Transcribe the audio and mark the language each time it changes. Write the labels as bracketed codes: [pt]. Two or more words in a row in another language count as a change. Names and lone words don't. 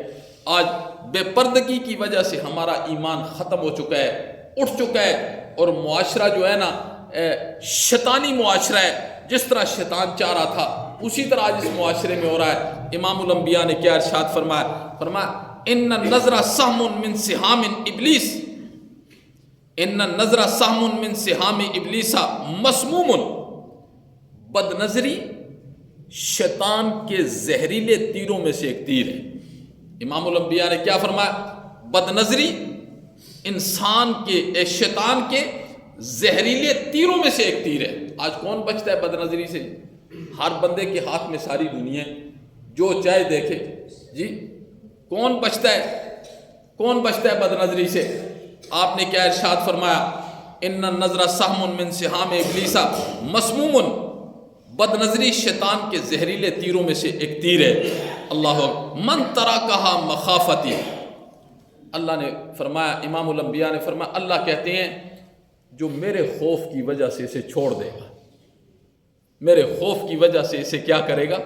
[ur] آج بے پردگی کی وجہ سے ہمارا ایمان ختم ہو چکا ہے، اٹھ چکا ہے، اور معاشرہ جو ہے نا شیطانی معاشرہ ہے۔ جس طرح شیطان چاہ رہا تھا اسی طرح آج اس معاشرے میں ہو رہا ہے۔ امام الانبیاء نے کیا ارشاد فرمایا [ar] ان النظر سهم من سهام ابلیس، ان النظر سهم من سهام ابلیس مسموم۔ [ur] بد نظری شیطان کے زہریلے تیروں میں سے ایک تیر ہے۔ امام الانبیاء نے کیا فرمایا؟ بد نظری انسان کے، شیطان کے زہریلے تیروں میں سے ایک تیر ہے۔ آج کون بچتا ہے بد نظری سے؟ ہر بندے کے ہاتھ میں ساری دنیا ہے، جو چاہے دیکھے جی۔ کون بچتا ہے بد نظری سے؟ آپ نے کیا ارشاد فرمایا؟ [ar] ان النظر سهم من سهام ابلیس مسموم۔ [ur] بد نظری شیطان کے زہریلے تیروں میں سے ایک تیر ہے۔ اللہ [ar] من ترکها مخافتی، [ur] اللہ نے فرمایا، امام الانبیاء نے فرمایا، اللہ کہتے ہیں جو میرے خوف کی وجہ سے اسے چھوڑ دے گا، میرے خوف کی وجہ سے اسے کیا کرے گا؟